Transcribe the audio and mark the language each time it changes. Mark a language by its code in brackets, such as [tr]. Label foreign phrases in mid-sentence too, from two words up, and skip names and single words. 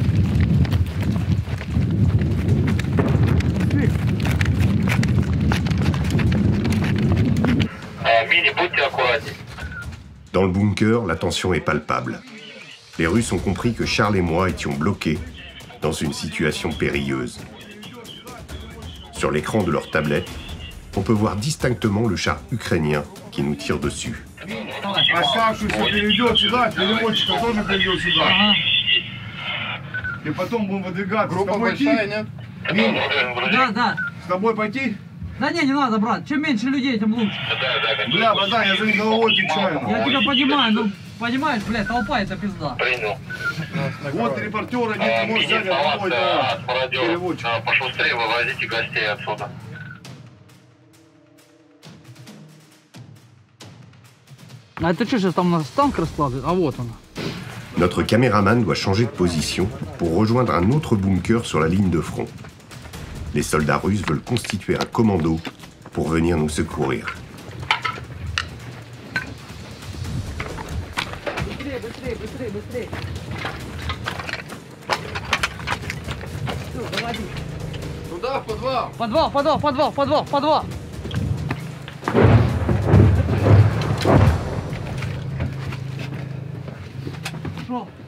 [fr] Dans le bunker, la tension est palpable. Les Russes ont compris que Charles et moi étions bloqués dans une situation périlleuse. Sur l'écran de leur tablette, on peut voir distinctement le char ukrainien qui nous tire dessus. [ru] Оставшийся перейдет сюда, переводчика тоже перейдет сюда. И потом будем выдвигаться. Группа большая, нет? Да, да. С тобой пойти? Да не надо, брат. Чем меньше людей, тем лучше. Бля, братан, я за них головой отвечаю. Я тебя понимаю, ну, понимаешь, блядь, толпа это пизда. Вот репортеры, не можешь взять одного переводчика. Пошустрее вывозите гостей отсюда. А это что сейчас там у нас танк раскладывает? А вот он. [fr] Notre caméraman doit changer de position pour rejoindre un autre bunker sur la ligne de front. Les soldats russes veulent constituer un commando pour venir nous secourir. [ru] Быстрее, быстрее, быстрее, быстрее. Все, заводи. Туда, в подвал. Подвал, подвал, подвал, подвал, подвал. Пошел.